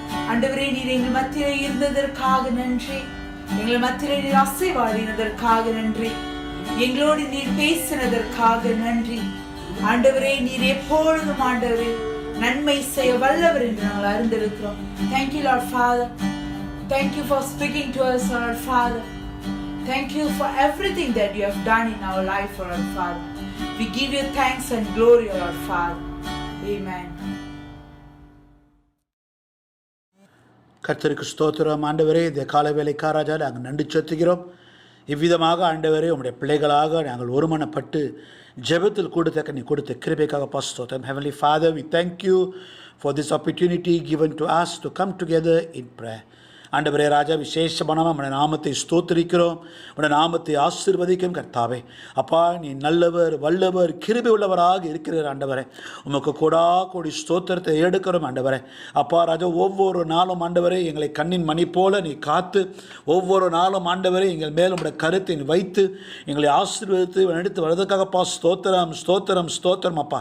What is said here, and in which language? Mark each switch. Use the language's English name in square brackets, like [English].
[Tamil] ஆண்டவரே, நீர் எங்கள் மத்தியிலே இருந்ததற்காக நன்றி. எங்கள் மத்தியிலே நீர் அசைவாடினதற்காக நன்றி. எங்களோடு நீர் பேசினதற்காக நன்றி. ஆண்டவரே, நீர் எப்பொழுதும் ஆண்டவரே நன்மை செய்ய வல்லவர் என்று நாங்கள் அறிந்திருக்கிறோம். [English] Thank you Lord Father. Thank you for speaking to us, Lord Father. Thank you for everything that you have done in our life, Lord Father. We give you thanks and glory, Lord Father. Amen. [Tamil] கர்த்தருக்கு ஸ்தோத்திரம். ஆண்டவரே, இந்த காலவேளைக்காக ராஜா நாங்கள் நன்றி செலுத்துகிறோம். இவ்விதமாக ஆண்டவரே, உம்முடைய பிள்ளைகளாக நாங்கள் ஒருமனப்பட்டு ஜெபத்தில் கொடுத்த நீ கொடுத்த கிருபைக்காக ஸ்தோத்திரம். [English] Heavenly Father, we thank you for this opportunity given to us to come together in prayer. [Tamil] ஆண்டவரே ராஜா, விசேஷமான உடைய நாமத்தை ஸ்தோத்திரிக்கிறோம். உடைய நாமத்தை ஆசீர்வதிக்கும் கர்த்தாவே. அப்பா, நீ நல்லவர், வல்லவர், கிருபை உள்ளவராக இருக்கிறார் ஆண்டவரே. உமக்கு கோடா கோடி ஸ்தோத்திரத்தை எடுக்கிறோம் ஆண்டவரே. அப்பா ராஜா, ஒவ்வொரு நாளும் ஆண்டவரே எங்களை கண்ணின் மணி போல நீ காத்து, ஒவ்வொரு நாளும் ஆண்டவரே எங்கள் மேலும் உடைய கருத்தை வைத்து எங்களை ஆசீர்வதித்து எடுத்து வர்றதுக்காகப்பா ஸ்தோத்திரம், ஸ்தோத்திரம், ஸ்தோத்திரம்.